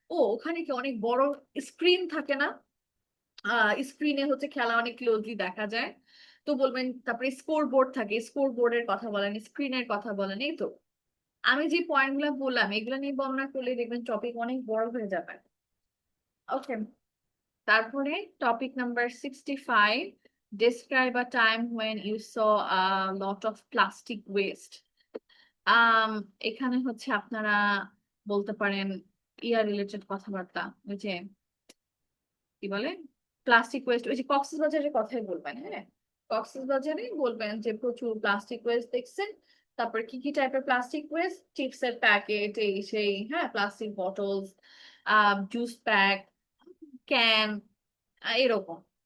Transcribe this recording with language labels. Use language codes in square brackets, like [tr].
[bn] ও ওখানে কি অনেক বড় স্ক্রিন থাকে না? স্ক্রিনে হচ্ছে খেলা অনেক ক্লোজলি দেখা যায়। তো বলবেন, তারপরে স্কোর বোর্ড থাকে, স্কোর বোর্ডের কথা বলেন, স্ক্রিনের কথা বলেন। এই তো আমি যে পয়েন্ট গুলা বললাম, এগুলো নিয়ে বর্ণনা করলে দেখবেন টপিক অনেক বড় হয়ে যাবে। [en] Okay, তারপরে topic number 65, describe a time when you saw a lot of plastic waste। [bn] আম এখানে হচ্ছে আপনারা বলতে পারেন ইয়ার রিলেটেড কথাবার্তা, ওই যে কি বলে প্লাস্টিক ওয়েস্ট, ওই যে কক্সবাজারের কথাই বলবেন। হ্যাঁ, কক্সবাজারে বলবেন যে প্রচুর প্লাস্টিক ওয়েস্ট দেখছেন। তারপর কি কি টাইপের প্লাস্টিক ওয়েস্ট, চিপসের প্যাকেট, এই সেই, হ্যাঁ, plastic bottles, juice pack, can, এরকম।